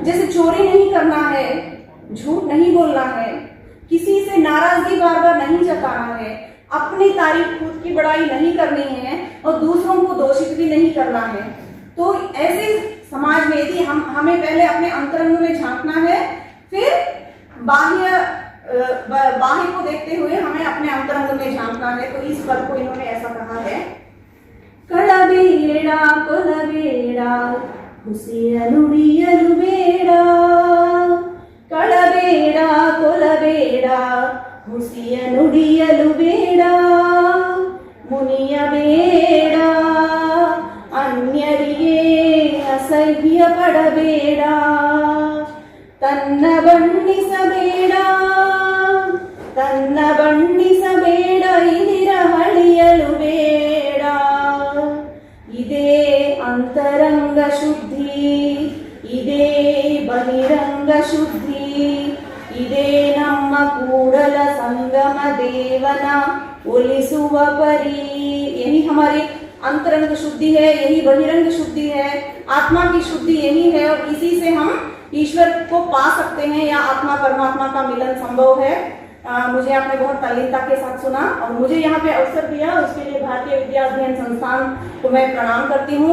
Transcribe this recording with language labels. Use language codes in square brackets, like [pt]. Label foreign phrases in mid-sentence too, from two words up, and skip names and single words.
[hi] जैसे चोरी नहीं करना है, झूठ नहीं बोलना है, किसी से नाराजगी बार बार नहीं जताना है, अपनी तारीफ खुद की बड़ाई नहीं करनी है, और दूसरों को दोषित भी नहीं करना है। तो ऐसे समाज में यदि हमें पहले अपने अंतरंग में झांकना है, फिर बाह्य को देखते हुए हमें अपने अंतरंग में झांकना है। तो इस पद को इन्होंने ऐसा कहा है, [kn] ಕಳಬೇಡ ಕೊಲಬೇಡ ಹುಸಿಯನುಡಿಯಲು ಬೇಡ, ಕಳಬೇಡ ಕೊಲಬೇಡ ಹುಸಿಯನುಡಿಯಲು ಬೇಡ, ಮುನಿಯ ಬೇಡ ಅನ್ಯರಿಗೆ ಅಸಹ್ಯ ಪಡಬೇಡ, ತನ್ನ बण्ಣಿಸಬೇಡ ತನ್ನ ಬಣ್ಣಿಸಬೇಡ ಇದಿರ ಹಳಿಯಲು ಬೇಡ, ಇದೇ ಅಂತರಂಗ ಶುದ್ಧಿ, ಇದೇ ಬಹಿರಂಗ ಶುದ್ಧಿ, ಇದೇ ನಮ್ಮ ಕೂಡಲ ಸಂಗಮ ದೇವನ ಒಲಿಸುವ ಪರಿ। [hi] यही हमारी अंतरंग शुद्धि है, यही बहिरंग शुद्धि है, आत्मा की शुद्धि यही है, और इसी से हम ईश्वर को पा सकते हैं या आत्मा परमात्मा का मिलन संभव है। मुझे आपने बहुत तल्लीनता के साथ सुना और मुझे यहाँ पे अवसर दिया, उसके लिए भारतीय विद्या अध्ययन संस्थान को मैं प्रणाम करती हूँ।